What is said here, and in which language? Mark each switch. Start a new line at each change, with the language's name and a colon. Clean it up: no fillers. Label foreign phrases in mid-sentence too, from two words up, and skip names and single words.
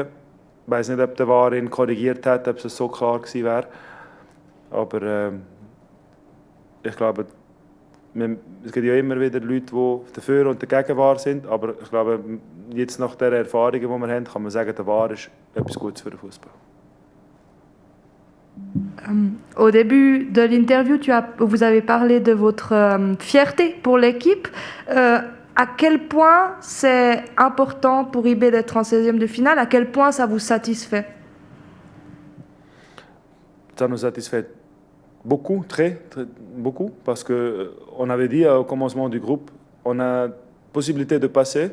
German: Ich weiß nicht, ob der VAR ihn korrigiert hat, ob es so klar gewesen wäre. Aber ich glaube, es gibt ja immer wieder Leute, die dafür und dagegen VAR sind. Aber ich glaube, jetzt nach den Erfahrungen, die wir haben, kann man sagen, der VAR ist etwas Gutes für den Fußball.
French: Au début de l'interview, vous avez parlé de votre fierté pour l'équipe. À quel point c'est important pour IB d'être en 16e de finale? À quel point ça vous satisfait? Ça nous satisfait beaucoup, très beaucoup, parce qu'on avait dit au commencement du groupe, on a possibilité de passer.